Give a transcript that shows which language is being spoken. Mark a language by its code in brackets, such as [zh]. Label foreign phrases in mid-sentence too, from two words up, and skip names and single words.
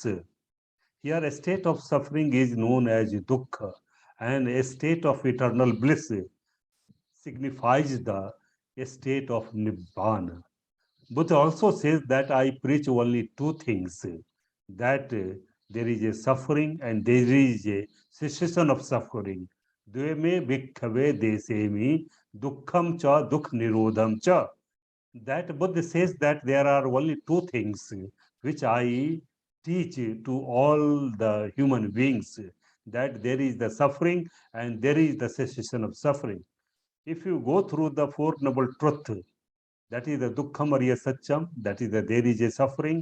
[en] Here, a state of suffering is known as dukkha, and a state of eternal bliss signifies the state of nibbana. Buddha also says that I preach only two things, that there is a suffering and there is a cessation of suffering. [pi] Dveme bhikkhave desemi dukkham cha dukh nirodham cha. [en] That Buddha says that there are only two things which I teach to all the human beings, that there is the suffering and there is the cessation of suffering. If you go through the Four Noble Truth, that is the [pi] Dukkham Arya Satcham, [en] that is the there is a suffering.